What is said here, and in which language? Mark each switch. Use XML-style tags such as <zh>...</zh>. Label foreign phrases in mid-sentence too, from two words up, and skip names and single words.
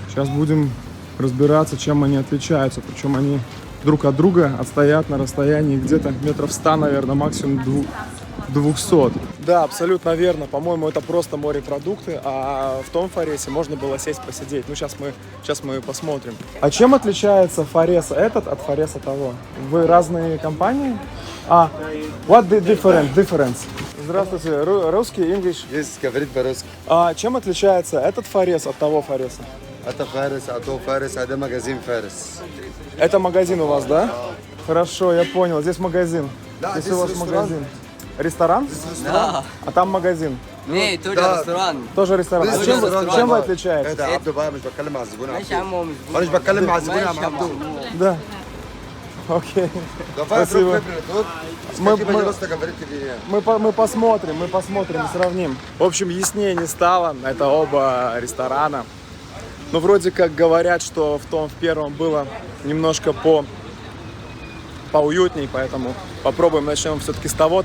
<ru>Сейчас будем разбираться, чем они отличаются. Причем они друг от друга отстоят на расстоянии где-то метров 100, наверное, максимум 200. Да, абсолютно верно. По-моему, это просто морепродукты, а в том Фаресе можно было сесть посидеть. Ну, сейчас мы посмотрим. А чем отличается Фарес этот от Фареса того? Вы разные компании?</ru> <en>What the difference?</en> <ru>Здравствуйте, русский, English? Есть, говорит по-русски. А чем отличается этот Фарес от того Фареса? Это Фарес, а то Фарес, это магазин Фарес. Это магазин у вас, да? Хорошо, я понял. Здесь магазин. Да, здесь у вас ресторан. магазин. Ресторан? Да. А там магазин? Не, тоже Да. ресторан. Тоже ресторан. А Здесь чем ресторан. вы отличаетесь?</ru> <ar>Это Абду Бай, مش بتكلم مع الزبون ماشي عبدو. يا عم هو مش انا مش بتكلم مع الزبون يا عم ماشي يا عبدو. محمود.</ar> <ru>Да. Окей. Давай Спасибо. друг тут. Мы- Скажи, пожалуйста, говорите мне. Мы посмотрим, сравним. В общем, яснее не стало. Это оба ресторана. Но вроде как говорят, что в первом было немножко поуютней, поэтому попробуем, начнем все-таки с того.</ru>